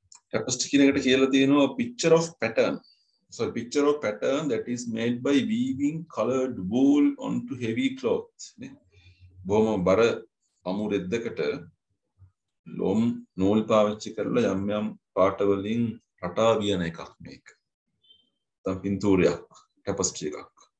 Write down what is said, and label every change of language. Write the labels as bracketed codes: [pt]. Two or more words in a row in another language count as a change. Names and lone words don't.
[si] tapestry කියන එකට කියලා තියෙනවා [en] picture of pattern. So a picture of pattern that is made by weaving colored wool onto heavy cloth. [si] බොහොම බර අමු රෙද්දකට ලොම් නූල් පාවිච්චි කරලා යම් යම් පාට වලින් රටා වියන එකක් මේක. තම පින්තූරයක්, tapestry එකක්.